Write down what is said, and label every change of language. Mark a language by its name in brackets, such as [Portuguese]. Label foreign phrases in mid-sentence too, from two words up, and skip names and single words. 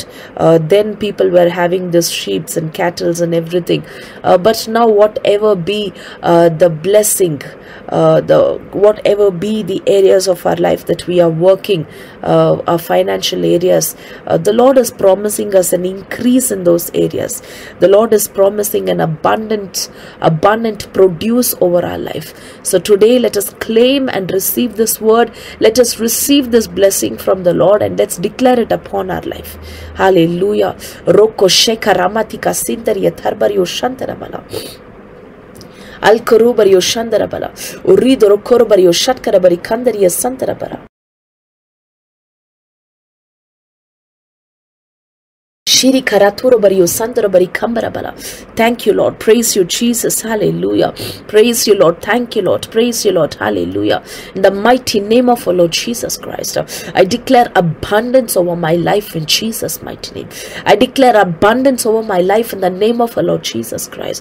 [English] Then people were having this sheep and cattle and everything, but now whatever be the blessing, whatever be the areas of our life that we are working, our financial areas, the Lord is promising us an increase in those areas. The Lord is promising an abundant produce over our life. So today let us claim and receive this word. Let us receive this blessing from the Lord, and let's declare it upon our life. Hallelujah. Roko sheka ramatika sindariya tharbario shantaramala. Al korubario shandarabala. Urido rokorbario shatkarabari kandariya santarabara. Shiri karaturo bari yosandara bari kambara bala. Thank you, Lord. Praise you, Jesus. Hallelujah. Praise you, Lord. Thank you, Lord. Praise you, Lord. Hallelujah. In the mighty name of our Lord Jesus Christ, I declare abundance over my life in Jesus' mighty name. I declare abundance over my life in the name of our Lord Jesus Christ.